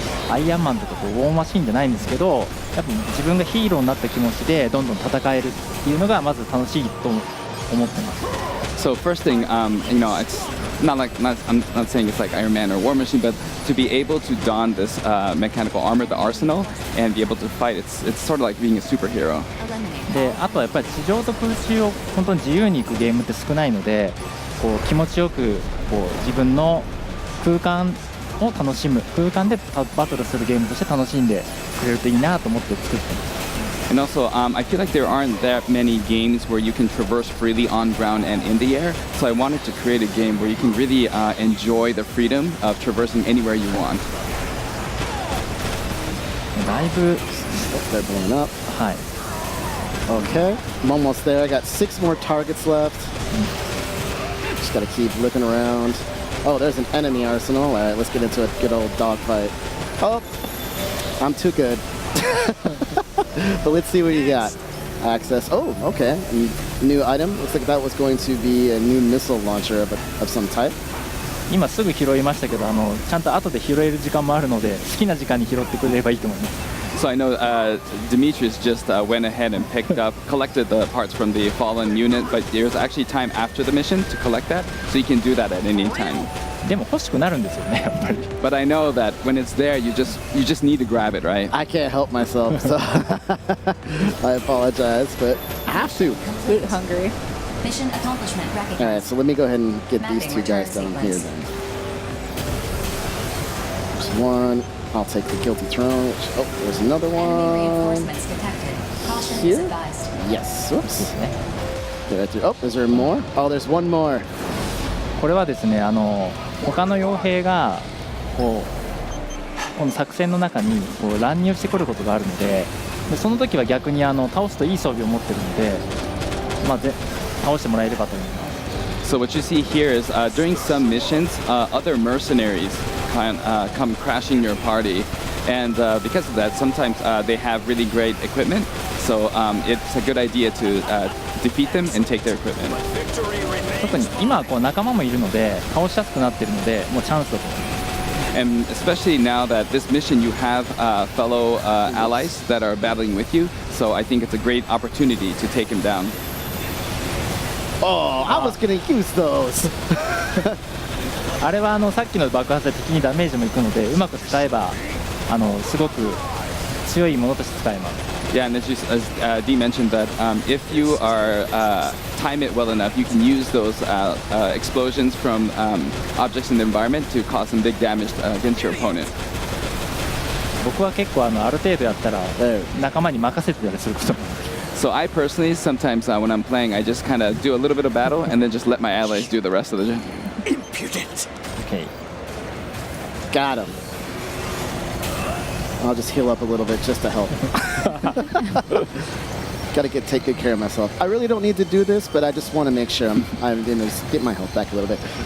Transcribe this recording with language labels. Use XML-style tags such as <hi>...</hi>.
<ja>アイアンマンとかこうウォーマシンじゃないんですけど、やっぱ自分がヒーローになった気持ちでどんどん戦えるっていうのがまず楽しいと思ってます。</ja> <en>So first thing, you know, it's I'm not saying it's like Iron Man or War Machine, but to be able to don this mechanical armor, the arsenal, and be able to fight, it's sort of like being a superhero.</en> <ja>で、あとはやっぱり地上と空中を本当に自由に行くゲームって少ないので、こう気持ちよくこう自分の空間を楽しむ空間でバトルするゲームとして楽しんでくれるといいなと思って作ってます。</ja> <en>And also, I feel like there aren't that many games where you can traverse freely on ground and in the air. So I wanted to create a game where you can really enjoy the freedom of traversing anywhere you want.</en> <ja>だいぶ</ja> <en>They're blowing up.</en> <ja>はい</ja> <en>Okay, I'm almost there. I got 6 more targets left. Just gotta keep looking around. Oh, there's an enemy arsenal. All right, let's get into a good old dogfight. Oh, I'm too good. But let's see what you got. Access. Oh, okay. New item. Looks like that was going to be a new missile launcher of some type.</en> <ja>今すぐ拾いましたけどちゃんと後で拾える時間もあるので好きな時間に拾ってくれればいいと思います</ja> <en>So I know Demetrius just went ahead and collected the parts from the fallen unit, but there's actually time after the mission to collect that, so you can do that at any time.</en> <ja>でも欲しくなるんですよねやっぱり</ja> <en>But I know that when it's there, you just need to grab it, right? I can't help myself, so I apologize, but I have to. Loot hungry. Mission accomplishment recognized. All right, so let me go ahead and get these Mapping 2 guys return down here sequence. then. There's one. I'll take the guilty throne. Oh, there's another Enemy one. reinforcements detected. Caution Here? is advised. Yes.</en> <ja>で</ja> <en>Whoops.</en> <ja>すね</ja> <en>Did I do? Oh, is there more? Oh, there's one more.</en> <ja>これはですね他の傭兵がこの作戦の中に乱入してくることがあるのでその時は逆に倒すといい装備を持ってるので、倒してもらえればと思います</ja> <en>So what you see here is during some missions, other mercenaries come crashing your party, and because of that, sometimes they have really great equipment. So it's a good idea to defeat them and take their equipment.</en> <ja>特に今は仲間もいるので倒しやすくなっているのでもうチャンスだと思います</ja> <en>And especially now that this mission, you have fellow allies that are battling with you. So I think it's a great opportunity to take him down. Oh, I was gonna use those.</en> <ja>あれはさっきの爆発で敵にダメージもいくのでうまく使えばすごく強いものとして使えます</ja> <en>Yeah, and as Dee mentioned that if you are time it well enough, you can use those explosions from objects in the environment to cause some big damage against your opponent.</en> <ja>僕は結構ある程度やったら仲間に任せてたりすることも</ja> <en>So I personally, sometimes when I'm playing, I just kind of do a little bit of battle and then just let my allies do the rest of the job. Impudent. OK Got him. I'll just heal up a little bit just to help. Gotta take good care of myself. I really don't need to do this, but I just want to make sure I'm going to get my health back a little bit.</en>